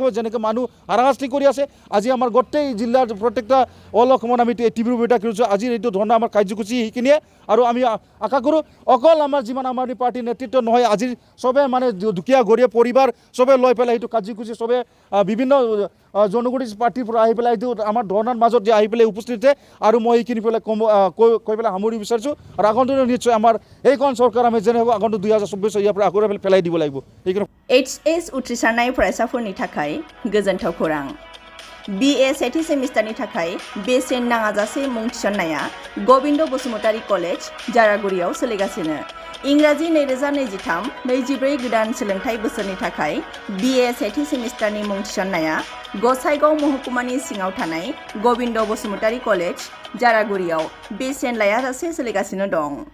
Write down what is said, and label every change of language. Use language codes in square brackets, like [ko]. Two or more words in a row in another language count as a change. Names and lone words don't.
[as] যেনেকৈ মানুহ হাৰাশাস্তি কৰি আছে আজি আমাৰ গোটেই জিলাৰ প্ৰত্যেকটা অল অসমত আমি তীব্ৰ বিৰোধিতা কৰিছোঁ আজিৰ এইটো ধৰণৰ আমাৰ কাৰ্যসূচী সেইখিনিয়ে আৰু আমি আশা কৰোঁ অকল আমাৰ যিমান আমাৰ পাৰ্টীৰ নেতৃত্ব নহয় আজিৰ চবে মানে দুখীয়া গৰীব পৰিবাৰ চবে লৈ পেলাই এইটো কাৰ্যসূচী চবে বিভিন্ন জনগোষ্ঠী পাৰ্টীৰ পৰা আহি পেলাই এইটো আমাৰ ধৰ্ণাৰ মাজত যে আহি পেলাই উপস্থিত আৰু মই এইখিনি পেলাই কৈ পেলাই সামৰিব বিচাৰিছোঁ আৰু আগন্তুক নিশ্চয় আমাৰ এইখন চৰকাৰ আমি যেনে হ'ব আগন্তুক 2024 ইয়াৰ পৰা আগৰে পেলাই দিব লাগিব [brx] HS উথ্ৰিসাৰনাय फरायसाफोरनि थाखाय गोजोनथाव खौरां BA सेथि सेमिस्टारनि थाखाय बेसेन नाङाजासे मुं थिसननाया गबिन्द बसुमतारी कलेज जारागुरियाव सोलिगासिनो इंराजि 2023-24 गोदान सोलोंथाइ बोसोरनि थाखाय BA सेथि सेमिस्टारनि मुं थिसननाया गसाइगाव महकुमानि सिङाव थानाय गबिन्द बसुमतारी कलेज जारागुरियाव बेसेन लायाजासे सोलिगासिनो दं